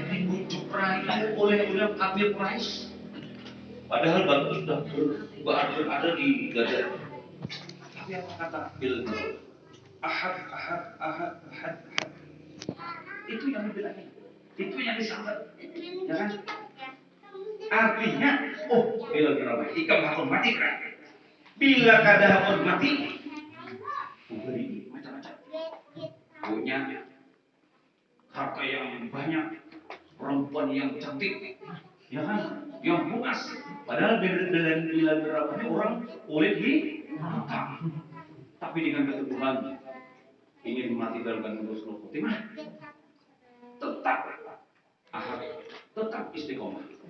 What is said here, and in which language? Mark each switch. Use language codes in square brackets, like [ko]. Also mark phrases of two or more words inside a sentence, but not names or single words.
[id] Dibujuk rayu oleh kafir Quraisy. Padahal batu sudah berada di dada. Tapi apa kata Bilal? Ahad. Itu yang dibilangnya. Itu yang disambut. Ya kan? Artinya, [bjn] Bilal bin Rabah, ikam hakun mati kan? Bila kada hakun mati, beri macam-macam. [id] Punya harta yang banyak, perempuan yang cantik, ya kan? Yang bungas. Padahal dengan Bilal bin Rabah orang kulit hitam. Tapi dengan keteguhan ingin mematikan Rasulullah Fatimah, tetap ahad, tetap istiqomah.